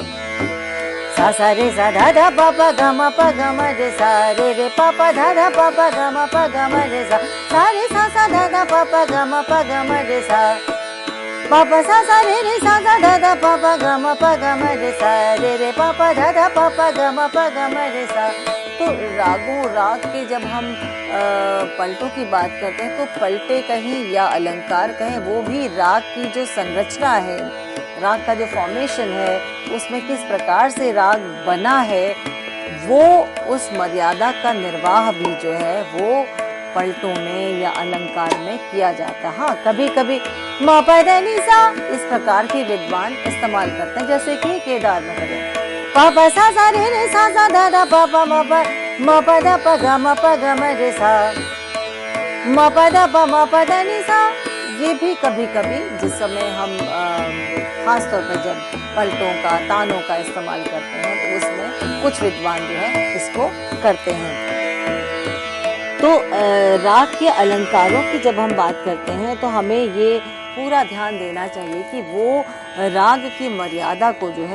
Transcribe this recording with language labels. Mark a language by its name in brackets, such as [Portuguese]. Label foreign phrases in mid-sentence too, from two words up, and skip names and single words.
[Hindi] सा सा रे सा धा धा प प ग म प ग म रे सा, रे रे प प धा धा प प ग म प ग म रे सा, सा रे सा सा धा धा प प ग म प ग म रे सा, प प सा सा रे रे सा सा धा धा प प ग म प ग म रे सा, रे रे प प धा धा प प ग म प ग म रे सा। तो राग के जब हम पलटों की बात करते हैं तो पलटे कहें या अलंकार कहें, वो भी राग की जो संरचना है, राग का जो फॉर्मेशन है, उसमें किस प्रकार से राग बना है, वो उस मर्यादा का निर्वाह भी जो है वो पलटों में या अलंकार में किया जाता है। हाँ, कभी कभी म प ध नि सा इस प्रकार के विद्वान इस्तेमाल करते हैं, जैसे कि केदार में करें प प सा सा रे रे सा सा ध ध प प म प ध प ग म रे सा म प ध प म प ध नि सा। ये भी कभी कभी जिस समय हम खासतौर पर जब पलटों का, तानों का इस्तेमाल करते हैं तो उसमें कुछ विद्वान जो है इसको करते हैं। तो राग के अलंकारों की जब हम बात करते हैं तो हमें ये पूरा ध्यान देना चाहिए कि वो राग की मर्यादा को जो